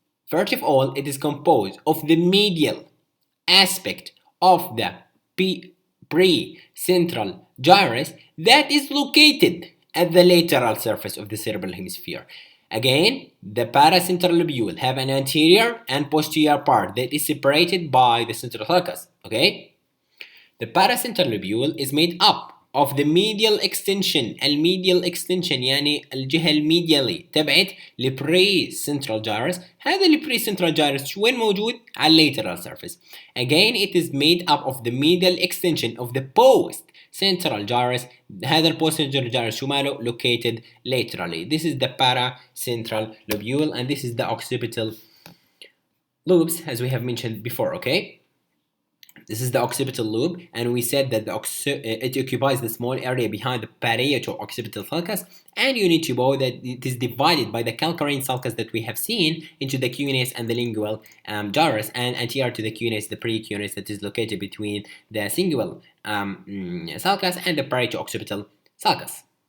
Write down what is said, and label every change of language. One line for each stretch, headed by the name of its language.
English: First of all, it is composed of the medial aspect of the precentral gyrus that is located at the lateral surface of the cerebral hemisphere. Again, the paracentral lobule have an anterior and posterior part that is separated by the central sulcus. Okay, the paracentral lobule is made up of the medial extension.
Arabic: الميديال extension يعني الجهة الميديالي تبعت البري-central gyrus. هذا البري-central gyrus وين موجود؟ على lateral surface.
English: Again, it is made up of the medial extension of the post-central gyrus. هذا post-central gyrus
Arabic: شو ماله؟
English: Located laterally. This is the paracentral lobule, and this is the occipital loops, as we have mentioned before, okay? This is the occipital lobe, and we said that it occupies the small area behind the parieto-occipital sulcus, and you need to know that it is divided by the calcarine sulcus that we have seen into the cuneus and the lingual gyrus, and anterior to the cuneus, the pre-cuneus that is located between the cingulate sulcus and the parieto-occipital sulcus.